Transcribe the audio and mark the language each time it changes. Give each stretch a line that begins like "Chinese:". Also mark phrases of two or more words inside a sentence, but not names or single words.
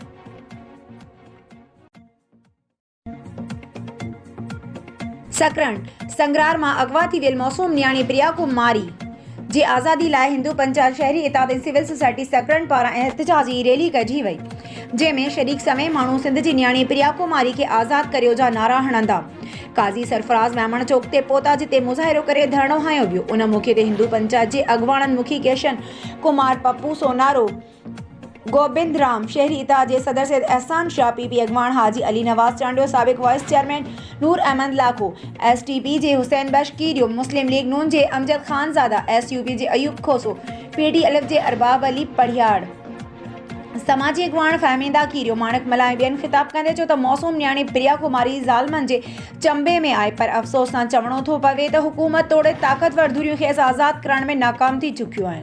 Sindhi: सकरण संगरार मां अगवा थी वियल मौसूम नियाणी प्रिया कुमारी जी आज़ादी लाइ हिंदू पंचायत शहरी इत्तेहाद ऐं सिविल सोसाइटी सकरण पारां एहतिजाजी रैली कढी वई, जंहिंमें शरीक समय माण्हू सिंध जी नियाणी प्रिया कुमारी खे आज़ाद करियो जा नारा हणंदा काज़ी सरफराज़ मेमण चौक ते पहुता, जिते मुज़ाहिरो करे धरणो हयो वियो। उन मौके ते हिंदू पंचायत जे अॻवाननि मुखी केशन कुमार पप्पू सोनारो गोबिंद राम शहरी इत्तेहाद जे सदर सैयद एहसान शाह PP अॻवान हाजी अली नवाज़ चांडियो साबिक़ वाइस चेयरमैन नूर अहमद लाखो STP जे हुसैन बख्श कीरियो मुस्लिम लीग नून जे अमजद खानज़ादा SUP जे अयूब खोसो PD अलफ जे अरबाब अली पढ़ियाड़ समाजी अॻवान फ़हमीदा कीरियो माणक मला ऐं ॿियनि ख़िताब कंदे चयो त मौसूम नियाणी प्रिया कुमारी ज़ालमनि जे चंबे में आहे, पर अफ़सोस सां चवणो थो पवे त हुकूमत तोड़े ताक़तवर धुरियूं खेसि आज़ादु करण में नाकाम थी चुकियूं आहिनि।